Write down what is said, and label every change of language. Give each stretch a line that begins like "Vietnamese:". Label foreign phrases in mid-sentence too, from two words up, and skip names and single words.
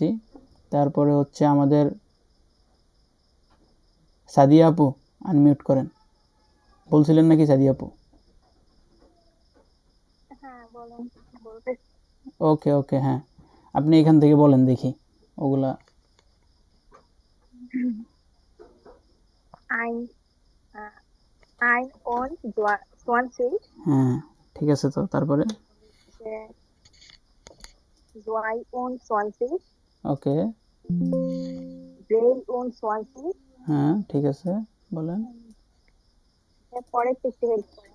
Bangla: তারপরে হচ্ছে আমাদের সাদিয়া আপু, আনমিউট করেন। বলছিলেন নাকি সাদিয়া আপু? হ্যাঁ বলেন, বলতে
English: okay okay,
Bangla: হ্যাঁ আপনি এখান থেকে বলেন দেখি ওগুলা।
German: Ein, ein und 20,
Bangla: হ্যাঁ ঠিক আছে, তো তারপরে 22, ওকে 23, হ্যাঁ ঠিক আছে বলেন। পরে একটু হেল্প করেন।